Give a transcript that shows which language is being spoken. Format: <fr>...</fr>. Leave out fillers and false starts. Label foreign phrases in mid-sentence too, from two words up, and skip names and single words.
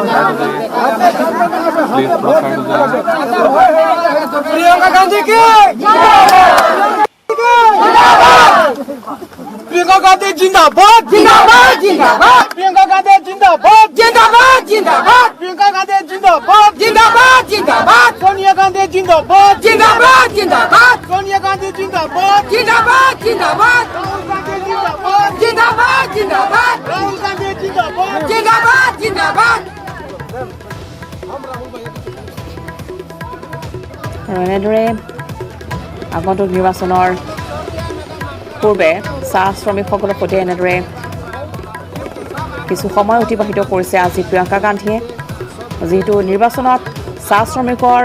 <hi>प्रियंका गांधी की प्रियंका गांधी जिंदाबाद जिंदाबाद जिंदाबाद प्रियंका गांधी जिंदाबाद जिंदाबाद जिंदाबाद प्रियंका गांधी जिंदाबाद जिंदाबाद जिंदाबाद सोनिया गांधी जिंदाबाद जिंदाबाद जिंदाबाद सोनिया गांधी जिंदाबाद जिंदाबाद जिंदाबाद राहुल गांधी जिंदाबाद जिंदाबाद जिंदाबाद राहुल गांधी जिंदाबाद जिंदाबाद जिंदाबाद</hi> <as>আৰু এনেদৰে আগন্তুক নিৰ্বাচনৰ পূৰ্বে চাহ শ্ৰমিকসকলৰ সৈতে এনেদৰে কিছু সময় অতিবাহিত কৰিছে আজি প্ৰিয়ংকা গান্ধীয়ে যিহেতু নিৰ্বাচনত চাহ শ্ৰমিকৰ</as>